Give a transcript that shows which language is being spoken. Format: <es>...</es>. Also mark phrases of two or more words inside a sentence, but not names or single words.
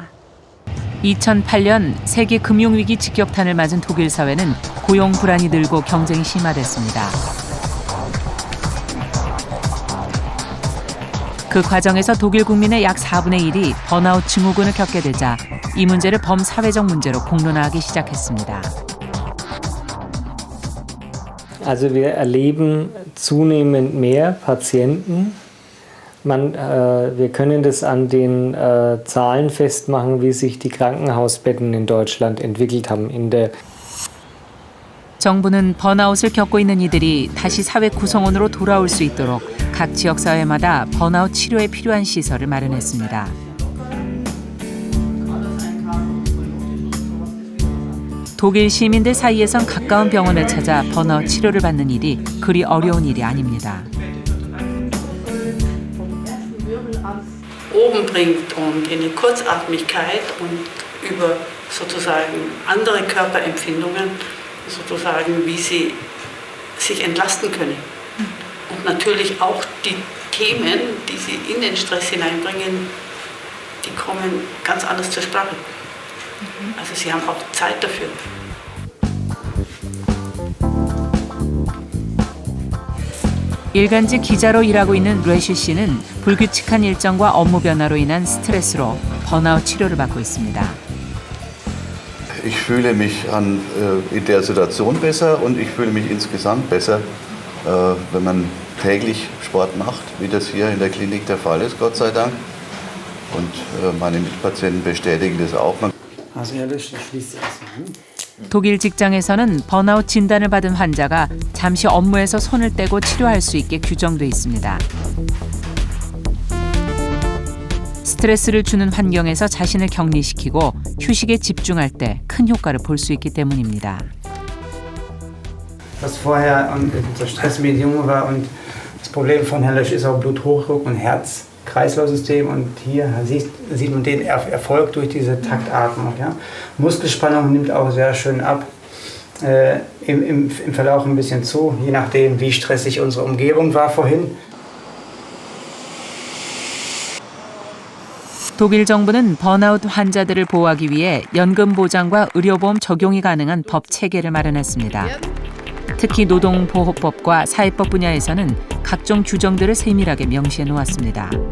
<ko>2008년 세계 금융위기 직격탄을 맞은 독일 사회는 고용 불안이 늘고 경쟁이 심화됐습니다. 그 과정에서 독일 국민의 약 4분의 1이 번아웃 증후군을 겪게 되자 이 문제를 범사회적 문제로 공론화하기 시작했습니다.</ko> <de>Also wir erleben zunehmend mehr Patienten. Wir können das an den Zahlen festmachen, wie sich die Krankenhausbetten in Deutschland entwickelt haben.</de> <ko>정부는 번아웃을 겪고 있는 이들이 다시 사회 구성원으로 돌아올 수 있도록 각 지역사회마다 번아웃 치료에 필요한 시설을 마련했습니다. 독일 시민들 사이에선 가까운 병원을 찾아 번아웃 치료를 받는 일이 그리 어려운 일이 아닙니다.</ko> <de>Oben bringt und in die Kurzatmigkeit und über sozusagen andere Körperempfindungen sozusagen, wie sie sich entlasten können. Und natürlich auch die Themen, die sie in den Stress hineinbringen, die kommen ganz anders zur Sprache. Also sie haben auch Zeit dafür.</de> <ko>일간지 기자로 일하고 있는 레시 씨는 불규칙한 일정과 업무 변화로 인한 스트레스로 번아웃 치료를 받고 있습니다.</ko> <de>Ich fühle mich in der Situation besser und ich fühle mich insgesamt besser, wenn man täglich Sport macht, wie das hier in der Klinik der Fall ist, Gott sei Dank. Und meine Mitpatienten bestätigen das auch.</de> <ko>독일 직장에서는 번아웃 진단을 받은 환자가 잠시 업무에서 손을 떼고 치료할 수 있게 규정돼 있습니다. 스트레스를 주는 환경에서 자신을 격리시키고 휴식에 집중할 때 큰 효과를 볼 수 있기 때문입니다.</ko> <de>Was vorher unter Stressbedingungen war und das Problem von Herrn Lösch ist auch Bluthochdruck und Herz-Kreislauf-System und hier sieht man den Erfolg durch diese Taktatmung. Ja? Muskelspannung nimmt auch sehr schön ab, im Verlauf ein bisschen zu, je nachdem wie stressig unsere Umgebung war vorhin.</de> <ko>독일 정부는 번아웃 환자들을 보호하기 위해 연금 보장과 의료보험 적용이 가능한 법 체계를 마련했습니다. 특히 노동보호법과 사회법 분야에서는 각종 규정들을 세밀하게 명시해 놓았습니다.</ko>